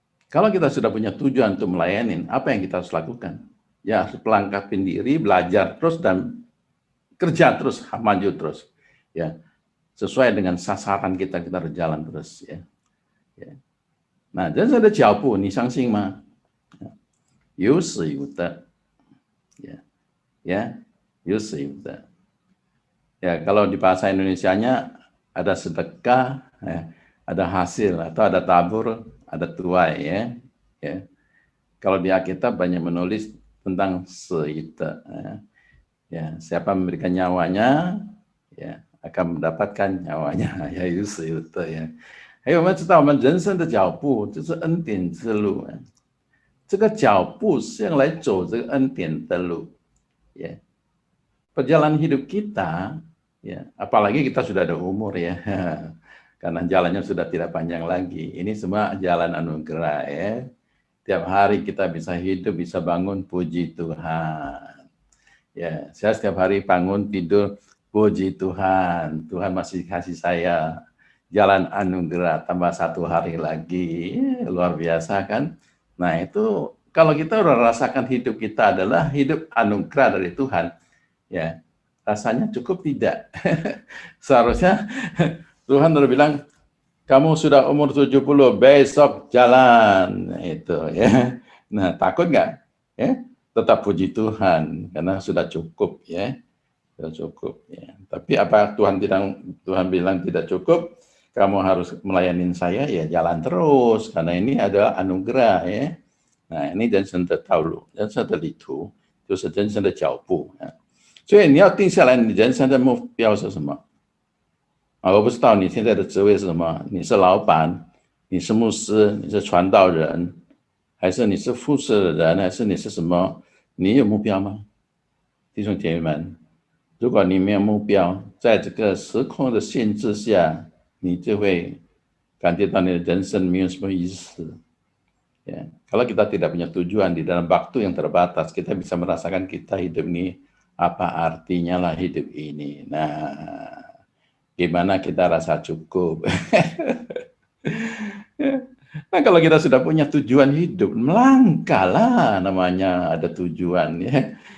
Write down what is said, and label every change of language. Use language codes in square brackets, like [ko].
[id] Kalau kita sudah punya tujuan untuk melayani, apa yang kita harus lakukan? Ya, harus melangkahin diri, belajar terus dan kerja terus, maju terus. Ya, sesuai dengan sasaran kita berjalan terus. Ya. [zh] Nah, 人生的脚步，你相信吗？有始有得，有始有得。 [id] Ya, kalau di bahasa Indonesianya ada sedekah, ada hasil atau ada tabur, ada tuai, ya. Kalau di Alkitab banyak menulis tentang seite, ya. Siapa memberikan nyawanya, ya, akan mendapatkan nyawanya, ya, [zh] 有始有得， [id] ya. [zh] 还有我们知道，我们人生的脚步就是恩典之路，这个脚步是用来走这个恩典的路，ya. [id] Perjalanan hidup kita, ya, apalagi kita sudah ada umur, ya. Karena jalannya sudah tidak panjang lagi. Ini semua jalan anugerah, ya. Tiap hari kita bisa hidup, bisa bangun, puji Tuhan. Ya, saya setiap hari bangun, tidur, puji Tuhan. Tuhan masih kasih saya jalan anugerah, tambah 1 hari lagi. Luar biasa kan? Nah, itu kalau kita udah rasakan hidup kita adalah hidup anugerah dari Tuhan, ya, rasanya cukup tidak? Seharusnya Tuhan udah bilang, kamu sudah umur 70, besok jalan, itu, ya. Nah, takut nggak? Ya, tetap puji Tuhan karena sudah cukup, ya, sudah cukup, ya. Tapi apa Tuhan bilang tidak cukup? Kamu harus melayani saya, ya jalan terus karena ini adalah anugerah, ya. [zh] Nah， ini 人生的道路，人生的旅途就是人生的脚步，所以你要定下来，你人生的目标是什么？我不知道你现在的职位是什么，你是老板，你是牧师，你是传道人，还是你是服侍的人，还是你是什么？你有目标吗？弟兄姐妹们，如果你没有目标，在这个时空的限制下，你就会感觉到你的人生没有什么意思。 [id] Ya, kalau kita tidak punya tujuan di dalam waktu yang terbatas, kita bisa merasakan kita hidup ini, apa artinya lah hidup ini. Nah, gimana kita rasa cukup? Nah, kalau kita sudah punya tujuan hidup, melangkahlah, namanya ada tujuan, ya.